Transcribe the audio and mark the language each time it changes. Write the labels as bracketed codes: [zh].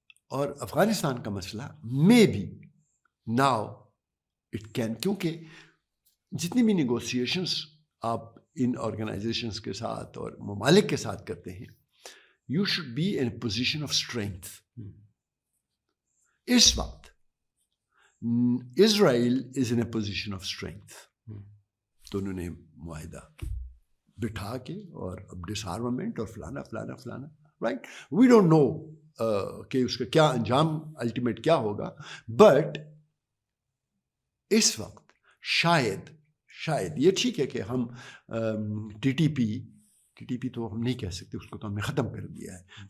[ur] اور افغانستان کا مسئلہ [en] maybe now it can, [ur] کیونکہ جتنی بھی نیگوسیشنس آپ ان آرگنائزیشنس کے ساتھ اور ممالک کے ساتھ کرتے ہیں، [en] You should be in a position of strength. [ur] اس وقت [en] Israel is in a position of strength. [ur] تو انہوں نے معاہدہ بٹھا کے اور اب ڈس آرمامنٹ اور فلانا فلانا فلانا، رائٹ. [en] we don't know [ur] کہ اس کا کیا انجام الٹیمیٹ کیا ہوگا، بٹ اس وقت شاید یہ ٹھیک ہے کہ ہم ٹی ٹی پی تو ہم نہیں کہہ سکتے، اس کو تو ہم نے ختم کر دیا ہے.